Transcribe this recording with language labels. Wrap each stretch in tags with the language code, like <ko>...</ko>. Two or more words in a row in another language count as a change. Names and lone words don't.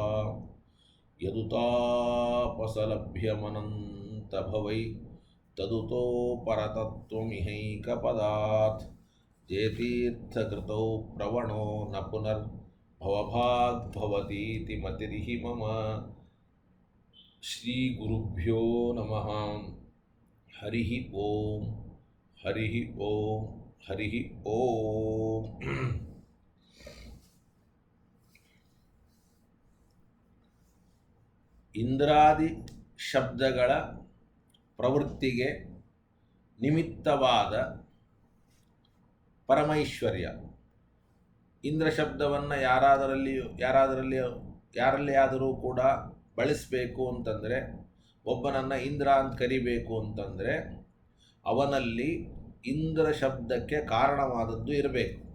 <sa>यदुतापसलभ्यमनन्तभवै तदुतो परतत्त्वमिहैकपदात् जेतीर्थकृतौ प्रवणो न पुनर्भवभाग्भवतीति मतिर्हि मम श्रीगुरुभ्यो नमः हरिः ओम हरिः ओम हरिः ओम</sa> <kn>ಇಂದ್ರಾದಿ ಶಬ್ದಗಳ ಪ್ರವೃತ್ತಿಗೆ ನಿಮಿತ್ತವಾದ ಪರಮೈಶ್ವರ್ಯ. ಇಂದ್ರ ಶಬ್ದವನ್ನು ಯಾರಲ್ಲಿಯಾದರೂ ಕೂಡ ಬಳಸಬೇಕು ಅಂತಂದರೆ, ಒಬ್ಬನನ್ನು ಇಂದ್ರ ಅಂತ ಕರಿಬೇಕು ಅಂತಂದರೆ ಅವನಲ್ಲಿ ಇಂದ್ರ ಶಬ್ದಕ್ಕೆ ಕಾರಣವಾದದ್ದು ಇರಬೇಕು.</kn>